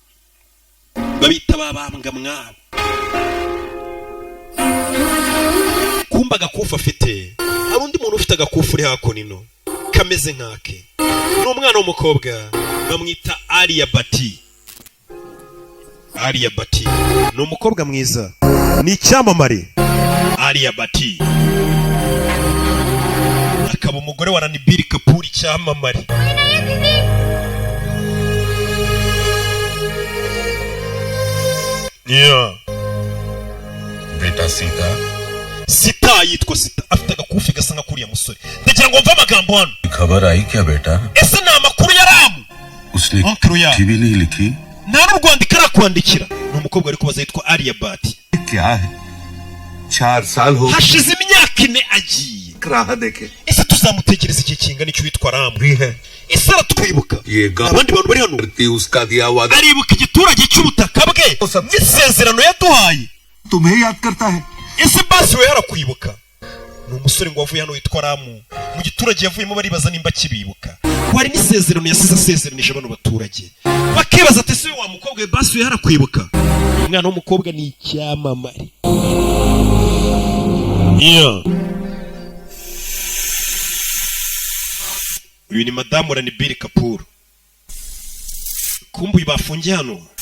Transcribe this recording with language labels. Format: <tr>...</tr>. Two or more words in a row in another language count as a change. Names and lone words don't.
<rw>kumba agakufi afite hari undi muntu ufite agakufi uri hakunino kameze nkake ni umwana w'umukobwa bamwita Alia Bati ni umukobwa mwiza ni icyamamare Alia Bati akaba umugore wa Ranbir Kapoor icyamamare</rw> <hi>बेटा</hi> <rw>Sita yitwa Sita afite agakufi gasa nka kuriya musore ndagira ngo mva amagambo hano</rw> <hi>खबर आई क्या बेटा</hi> <rw>ese ni amakuru yaramu</rw> <hi>उसने टीवी नहीं लिखी</hi> <rw>nta n'urwandiko arakwandikira ni umukobwa ari kubaza yitwa Alia Bati</rw> <hi>क्या है 4 साल हो</hi> <rw>hashize imyaka 4 agiye</rw> <hi>राह देखे</hi> <rw>ese tuzamutegereza iki kingana icyo witwa Ramu</rw> <hi>भी है</hi> <rw>ese aratwibuka</rw> <hi>ये</hi> <rw>abandi bantu bari hano</rw> <hi>उसका दिया हुआ</hi> <rw>aribuka igiturage cy'ubutaka bwe n'isezerano yaduhaye</rw> <hi>तुम्हें याद करता है</hi> <rw>ese basi we harakwibuka ni umusore ngo wavuye hano witwa Ramu mu giturage yavuyemo baribaza nimba kibibuka wari n'isezerano yasize asezeranije bano baturage bakibaza ati se wa mukobwa we basi we harakwibuka umwana w'umukobwa ni icyamamare uyu ni madamu Ranbir Kapoor kumbuye bafungiye hano</rw>